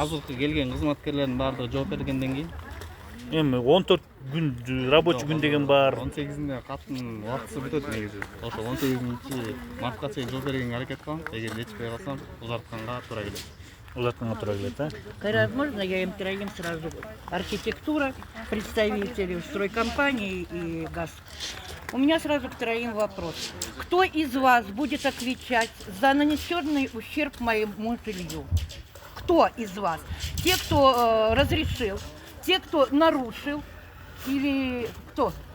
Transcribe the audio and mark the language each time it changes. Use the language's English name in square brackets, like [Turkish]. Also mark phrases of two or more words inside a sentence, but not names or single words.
[Kyrgyz] Азыркы келген кызматкерлердин баардыгы жооп бергенден кийин Эми 14 күн рабочий күн деген бар. 18-inde каттын убактысы бүтөт негизи. Ошо 18 мартка чейин жооп бергенге аракет кылам. Эгер жетишпей калсам, узартканга туура келет. Узартканга туура келет, э? Кайрат, [Russian] можно я им троим сразу? Архитектура, представители стройкомпании и ГАС. У меня сразу к троим вопрос. Кто из вас будет отвечать за нанесенный ущерб моему жилью? Кто из вас? Те, кто разрешил, те, кто нарушил, или кто?